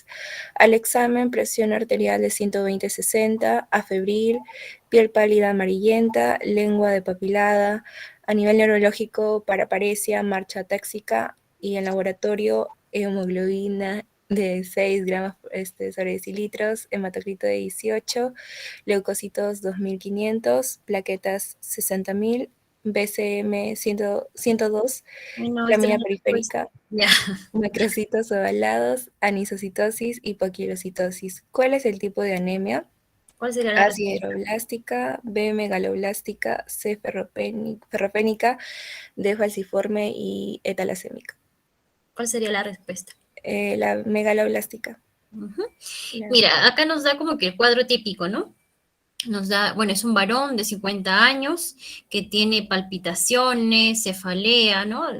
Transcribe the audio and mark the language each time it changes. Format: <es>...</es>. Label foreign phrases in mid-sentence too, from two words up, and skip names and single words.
<es>Al examen, presión arterial de 120/60, afebril, piel pálida amarillenta, lengua depapilada, a nivel neurológico, paraparesia, marcha táxica y en laboratorio, hemoglobina de 6 gramos sobre decilitros, hematocrito de 18, leucocitos 2500, plaquetas 60.000, BCM 102, Ay, no, esta es lámina la respuesta. periférica, Ya. macrocitos ovalados, anisocitosis y poquilocitosis. ¿Cuál es el tipo de anemia? ¿Cuál sería la A respuesta? sideroblástica, B megaloblástica, C ferropénica, D falciforme y E talasémica. ¿Cuál sería la respuesta? La megaloblástica. Ujú. Ya. Mira, acá nos da como que el cuadro típico, ¿no? Nos da, bueno, es un varón de 50 años que tiene palpitaciones, cefalea, ¿no?</es>